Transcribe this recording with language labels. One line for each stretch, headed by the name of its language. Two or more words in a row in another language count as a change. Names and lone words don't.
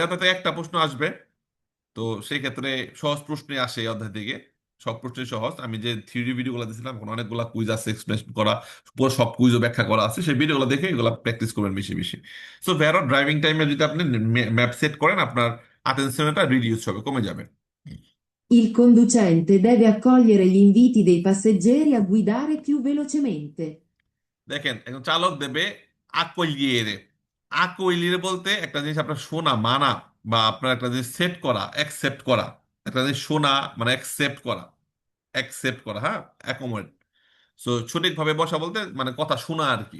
Bangla: এরপর তো একটা প্রশ্ন আসবে, তো সেই ক্ষেত্রে সহজ প্রশ্নই আসে এই অধ্যায় থেকে। সব প্রশ্নই সহজ। আমি যে থিওরি ভিডিওগুলো দিয়েছিলাম, এখন অনেকগুলো কুইজ আছে এক্সপ্লেন করা, পুরো সব কুইজও ব্যাখ্যা করা আছে, সেই ভিডিওগুলো দেখে এগুলো প্র্যাকটিস করবেন বেশি বেশি। সো ভেরো ড্রাইভিং টাইমে যদি আপনি ম্যাপ সেট করেন, আপনার অ্যাটেনশনটা রিডিউস হবে, কমে যাবে।
Italian: Il conducente deve accogliere gli inviti dei passeggeri a guidare più velocemente.
Bangla: দেখেন, একজন চালক
Italian: deve accogliere.
Bangla: আকলিয়েরে বলতে একটা জিনিস আপনার শোনা, মানা, বা আপনার একটা জিনিস সেট করা, অ্যাকসেপ্ট করা। একটা জিনিস শোনা মানে অ্যাকসেপ্ট করা, অ্যাকসেপ্ট করা, হ্যাঁ, অ্যাকোমোডেট। সো সঠিকভাবে বসা বলতে মানে কথা শোনা আর কি।